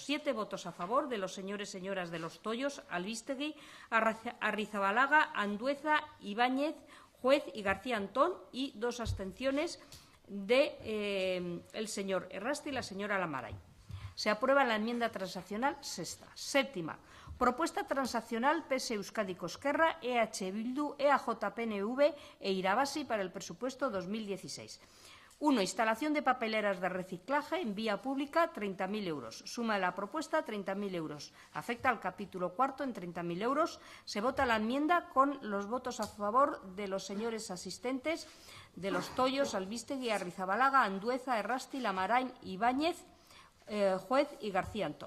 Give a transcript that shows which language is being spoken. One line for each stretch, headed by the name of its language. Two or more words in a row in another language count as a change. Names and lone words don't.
Spanish: 7 votos a favor de los señores y señoras de Los Toyos, Albistegui, Arrizabalaga, Andueza, Ibáñez, Juez y García Antón y 2 abstenciones de el señor Errasti y la señora Lamarain. Se aprueba la enmienda transaccional sexta. Séptima. Propuesta transaccional PS Euskadi Esquerra, EH Bildu, EAJ-PNV e Irabasi para el presupuesto 2016. 1. Instalación de papeleras de reciclaje en vía pública, 30.000 euros. Suma de la propuesta, 30.000 euros. Afecta al capítulo cuarto en 30.000 euros. Se vota la enmienda con los votos a favor de los señores asistentes de Los Toyos, Albistegui, Arrizabalaga, Andueza, Errasti, Lamarain, Ibáñez, Juez y García Antón.